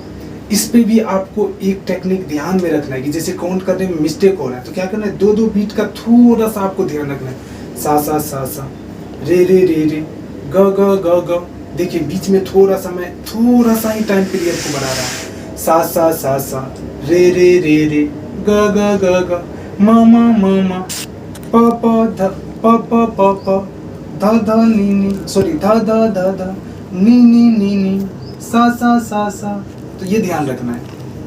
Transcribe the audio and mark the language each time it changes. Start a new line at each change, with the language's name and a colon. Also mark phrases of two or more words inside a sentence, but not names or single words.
Hindi: इस पे भी आपको एक टेक्निक ध्यान में रखना है कि जैसे काउंट करने में मिस्टेक हो रहा है तो क्या करना है, दो दो बीट का थोड़ा सा आपको ध्यान रखना है। सा सा सा सा, रे रे रे रे, ग ग ग ग। देखिए बीच में थोड़ा सा मैं थोड़ा सा ही
English: time period
Hindi: को बढ़ा रहा हूँ। सा सा सा सा, रे रे रे रे, ग ग ग ग, म म प प ध प प प प, ध ध नी नी, सॉरी ध ध ध ध, नी नी नी नी, सा सा सा सा। तो ये ध्यान रखना है।